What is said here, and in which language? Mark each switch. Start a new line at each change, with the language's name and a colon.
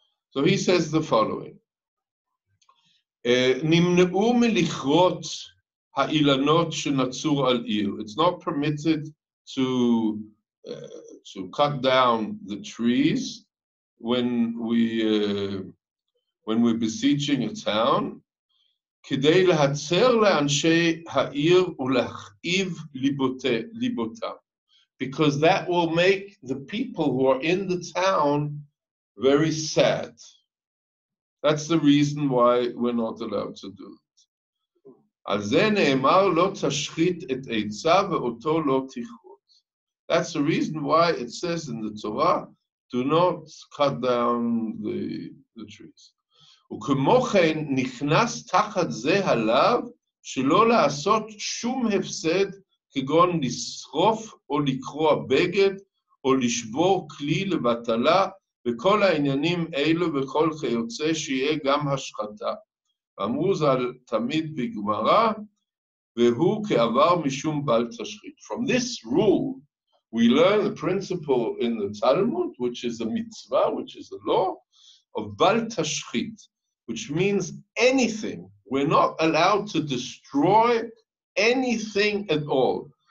English: So he says the following:
Hebrew: Nimneu melichrot ha'ilanot shenatzur al ir.
English: It's not permitted to cut down the trees when we're besieging a town.
Hebrew: כדי להצר לאנשי העיר ולהכאיב ליבותם.
English: Because that will make the people who are in the town very sad. That's the reason why we're not allowed to do it.
Hebrew: על זה נאמר לא תשחית את עצה ואותו לא תכרות.
English: That's the reason why it says in the Torah, do not cut down the trees.
Hebrew: וכמו כן נכנס תחת זה עליו שלא לעשות שום הפסד כגון לשרוף או לקרוע בגד או לשבור כלי לבטלה וכל העניינים אלו וכל כיוצא שיהיה גם השחתה. אמרו ז"ל תמיד בגמרא והוא כעבר משום בל תשחית.
English: From this rule we learn the principle in the Talmud, which is a mitzvah, which is a law of בל תשחית, which means anything. We're not allowed to destroy anything at all.